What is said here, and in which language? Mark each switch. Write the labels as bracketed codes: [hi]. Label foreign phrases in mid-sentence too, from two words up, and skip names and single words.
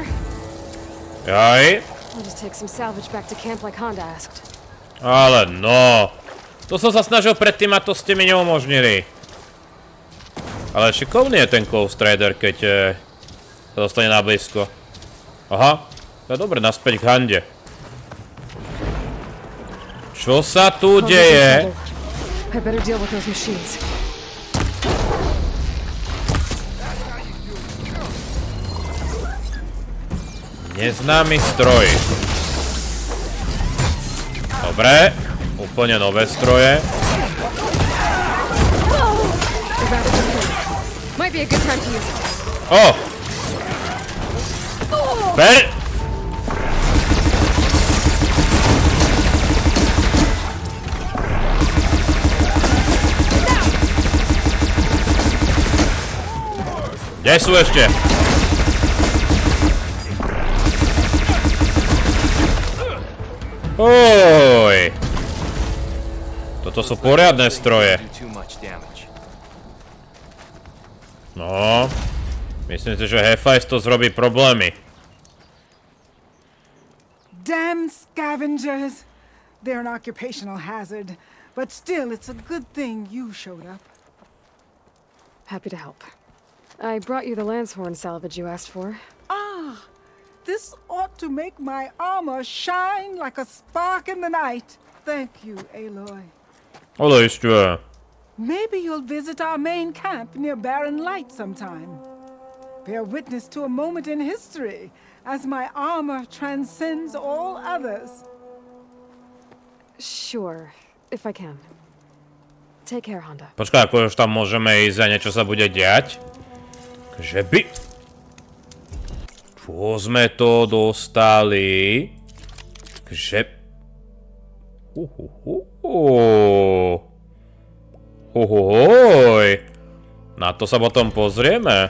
[sk] Jaj. [en] I'll just take some salvage back to camp like Honda asked. [sk] Ale no. To som sa snažil predtým a to ste mi neumožnili. Ale šikovný je ten Ghost Rider, keď sa dostane na blízko. Aha. To je dobre, naspäť k Hande. Čo sa tu deje? [en] I better deal with those machines. [sk] Neznámy stroj. Dobre. Úplne nové stroje. [en] Might be a good time to use it. [sk] Oh! Ber! Kde sú ešte? Oj! Toto sú poriadne stroje. No, myslím si, že Hefajs to zrobí problémy. [en] Damn scavengers! They're an occupational hazard, but still it's a good thing you showed up. Happy to help. I brought you the Lancehorn salvage you asked for. Ah, this ought to make my armor shine like a spark in the night. Thank you, Aloy. [sk] Ale ešte. [en] Maybe you'll visit our main camp near Barren Light sometime. Bear witness to a moment in history as my armor transcends all others. Sure, if I can. Take care, Honda. [sk] Počkaj, ako už tam môžeme ísť a niečo sa bude diať? Že by... Čo sme to dostali? Že... Na to sa potom pozrieme.